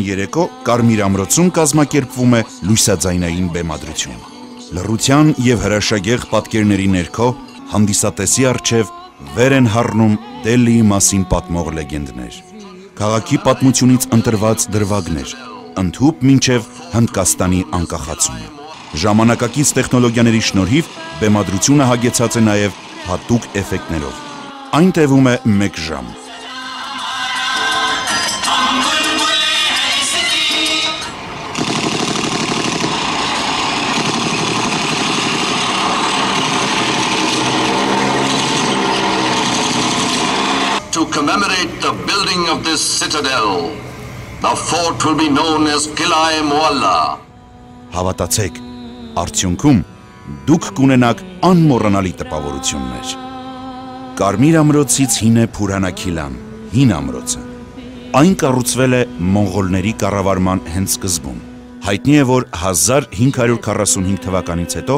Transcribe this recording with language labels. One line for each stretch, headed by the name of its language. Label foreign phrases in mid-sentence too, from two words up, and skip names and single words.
Armenian: երեկո Կարմիր ամրոցում կազմակերպվում է լույսաձայնային բեմադրություն։ Լռության և հրաշագեղ պատկերների ներքո հանդիսատեսի առջև վեր են հառնում Դելիի մասին պատմող լեգենդներ, քաղաքի պատմությունից ընտրված դրվագներ, ընդհուպ մինչև Հնդկաստանի անկախացումը։ Ժամանակակից տեխնոլոգիաների շնորհիվ բեմադրությունը հագեցած է նաև հատուկ էֆեկտներով։ Այն տևում է 1 ժամ։
English: To commemorate the building of this citadel, the fort will be known as Qila'e Mualla.
Armenian: Հավատացեք, արդյունքում դուք կունենաք անմոռանալի տպավորություններ։ Կարմիր ամրոցից հին է Փուրհանա Քիլան, հին ամրոցը։ Այն կառուցվել է մոնղոլների կառավարման հենց սկզբում։ Հայտնի է, որ 1545 թվականից հետո